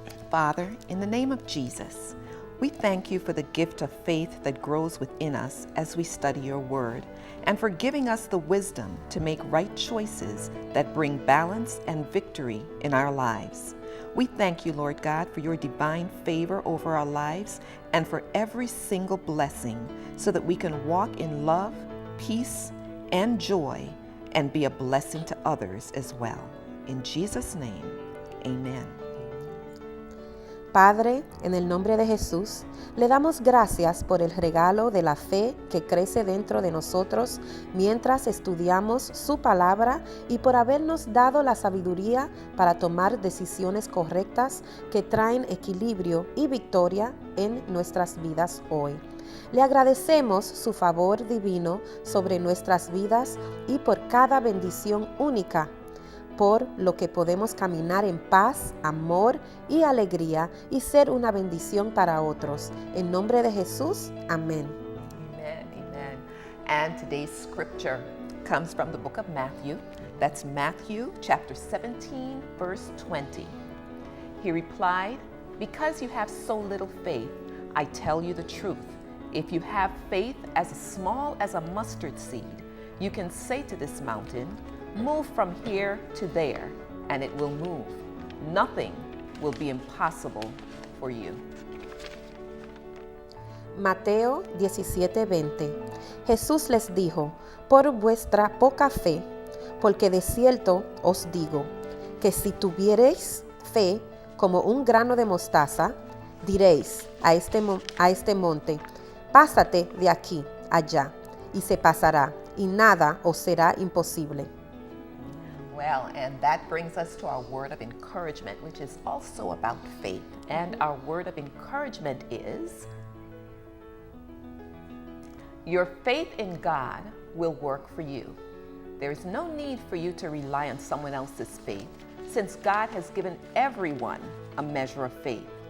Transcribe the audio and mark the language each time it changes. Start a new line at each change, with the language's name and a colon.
English: Father, in the name of Jesus, we thank you for the gift of faith that grows within us as we study your word, and for giving us the wisdom to make right choices that bring balance and victory in our lives. We thank you, Lord God, for your divine favor over our lives and for every single blessing so that we can walk in love, peace, and joy and be a blessing to others as well. In Jesus' name, amen.
Spanish: Padre, en el nombre de Jesús, le damos gracias por el regalo de la fe que crece dentro de nosotros mientras estudiamos su palabra y por habernos dado la sabiduría para tomar decisiones correctas que traen equilibrio y victoria en nuestras vidas hoy. Le agradecemos su favor divino sobre nuestras vidas y por cada bendición única, por lo que podemos caminar en paz, amor y alegría y ser una bendición para otros. En nombre de Jesús, amén.
English: Amen. And today's scripture comes from the book of Matthew. That's Matthew chapter 17, verse 20. He replied, "Because you have so little faith, I tell you the truth. If you have faith as small as a mustard seed, you can say to this mountain, 'Move from here to there,' and it will move. Nothing will be impossible for you.
Spanish: Mateo 17:20. Jesús les dijo, por vuestra poca fe, porque de cierto os digo, que si tuviereis fe como un grano de mostaza, diréis a este monte, pásate de aquí allá, y se pasará, y nada os será imposible.
English: Well, and that brings us to our word of encouragement, which is also about faith. And our word of encouragement is, your faith in God will work for you. There is no need for you to rely on someone else's faith, since God has given everyone a measure of faith.